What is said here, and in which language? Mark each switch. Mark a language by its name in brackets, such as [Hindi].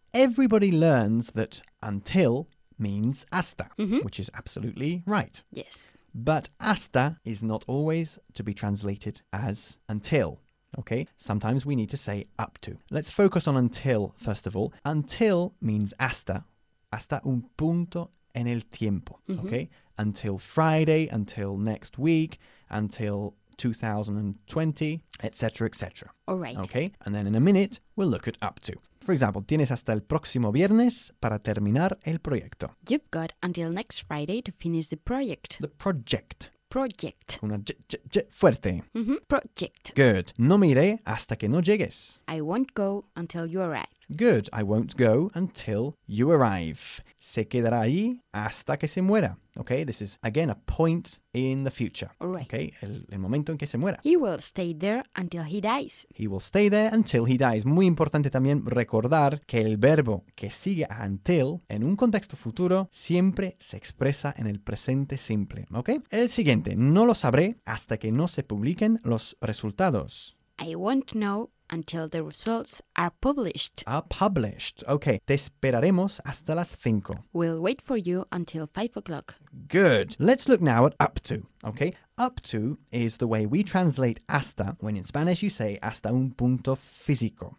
[English] Everybody learns that until means hasta, which is absolutely right. Yes. But hasta is not always to be translated as until. Okay, sometimes we need to say up to. Let's focus on until, first of all. Until means [Spanish] hasta, hasta un punto en el tiempo. [English] Mm-hmm. Okay, until Friday, until next week, until 2020, etc., etc. All right. Okay, and then in a minute, we'll look at up to. For example, [Spanish] tienes hasta el próximo viernes para terminar el proyecto. [English] You've got until next Friday to finish the project. The project. Project. [Spanish] Una fuerte. [English] Mm-hmm. Project. Good. [Spanish] No me iré hasta que no llegues. [English] I won't go until you arrive. Good. I won't go until you arrive. [Spanish] Se quedará ahí hasta que se muera. [English] Okay? This is, again, a point in the future. All right. [Spanish] Okay? El momento en que se muera. [English] He will stay there until he dies. He will stay there until he dies. [Spanish] Muy importante también recordar que el verbo que sigue a until en un contexto futuro siempre se expresa en el presente simple. Okay? El siguiente. No lo sabré hasta que no se publiquen los resultados. [English] I won't know until the results are published. Are published. [Spanish] Okay. Te esperaremos hasta las 5. [English] We'll wait for you until 5 o'clock. Good. Let's look now at up to. Okay. Up to is the way we translate hasta when in Spanish you say [Spanish] hasta un punto físico.